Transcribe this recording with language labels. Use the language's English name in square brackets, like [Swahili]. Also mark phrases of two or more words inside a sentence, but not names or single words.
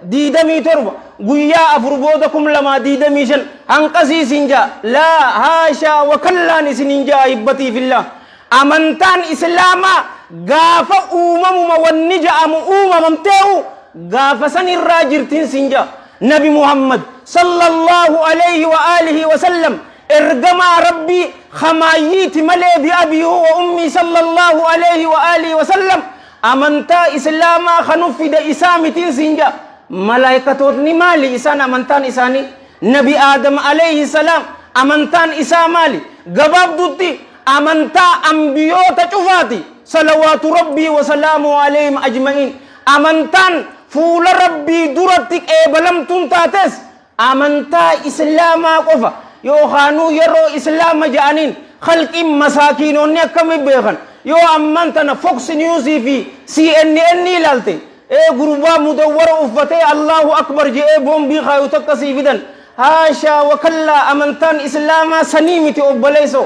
[Oromo] 27 guyyaa 4 booda 225 hanqasii sinja laa [Arabic] حاشا وكلا [Oromo] isininja [Arabic] أحبتي في الله [Oromo] amantaan islaamaa gaafa uumamuma wanni ja'amu uumamamtee'u gaafa san irraa jirtin sinja nabi muhammad [Arabic] صلى الله عليه وآله وسلم [Oromo] ergamaa rabbii khamaayiiti malee [Arabic] بأبيه وأمي صلى الله عليه وآله وسلم [Oromo] amantaa islaamaa kanuffida isaa mitin sinja malaayikatootni maali isaan amantaan isaanii nabi aadam [Arabic] عليه السلام [Oromo] amantaan isaa maali gabaabdutti amantaa ambiyoota cufaati [Arabic] صلوات ربي وسلام عليهم أجمعين [Oromo] amantaan fuula rabbii duratti qeebalamtuun taates amantaa islaamaa qofa yookaanuu yeroo islaama ja'aniin khalqiin masaakiinonni akkamiin beekan yoo amman tana fox news fi cnn ilaalte gurbaa mudawwara uffatee [Arabic] الله أكبر [Oromo] je'ee boombii kaayu takka sii fidan [Arabic] حاشا وكلا [Oromo] amantaan islaamaa sanii miti obboleessoo